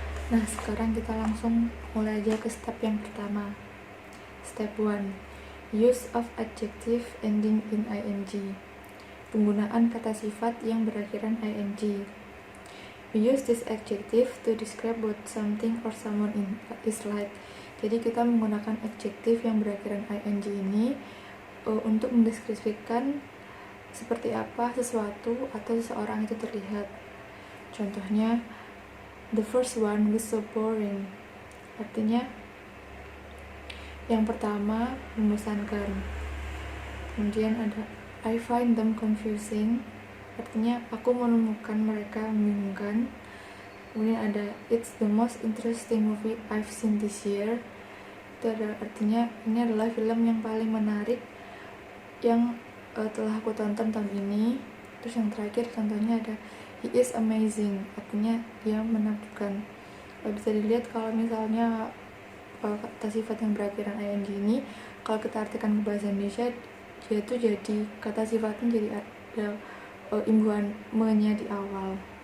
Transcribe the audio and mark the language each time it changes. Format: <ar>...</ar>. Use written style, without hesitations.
<id>Nah, sekarang kita langsung mulai aja ke step yang pertama.</id> <en>Step 1. Use of adjective ending in ing.</en> <id>Penggunaan kata sifat yang berakhiran ing.</id> <en>We use this adjective to describe what something or someone is like.</en> <id>Jadi kita menggunakan adjektif yang berakhiran ing ini untuk mendeskripsikan seperti apa sesuatu atau seseorang itu terlihat.</id> <en>Contohnya, the first one was so boring.</en> <id>Artinya, yang pertama membosankan. Kemudian ada</id> <en>I find them confusing.</en> <id>Artinya, aku menemukan mereka membingungkan. Kemudian ada</id> <en>it's the most interesting movie I've seen this year.</en> <id>Itu artinya ini adalah film yang paling menarik yang telah aku tonton tahun ini. Terus yang terakhir contohnya ada</id> <en>he is amazing,</en> <id>artinya dia menakjubkan. Bisa dilihat kalau misalnya kata sifat yang berakhiran ing ini, kalau kita artikan ke bahasa Indonesia, dia itu jadi kata sifatnya jadi ada imbuhan me-nya di awal.</id>